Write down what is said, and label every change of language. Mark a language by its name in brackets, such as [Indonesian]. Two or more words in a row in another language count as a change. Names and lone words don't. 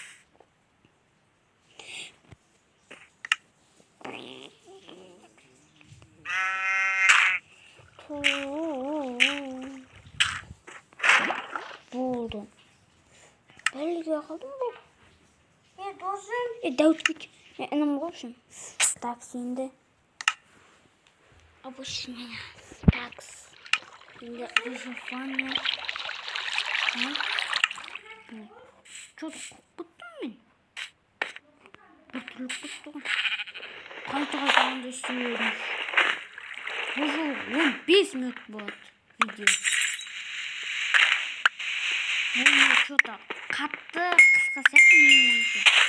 [Kazakh] Болды. Бәлеге қалдым бұл. Досым. Дәуіт кет. Інім қойшын. Такс енді. Обычный. Такс. Енді выживание. Что-то қуып кеттім мен. Бітіріліп кетті ғой. Қайта-қайта істеймін. Уже 15 минут болады видео. Бұл что-то қатты қысқа сияқты менің ойымша.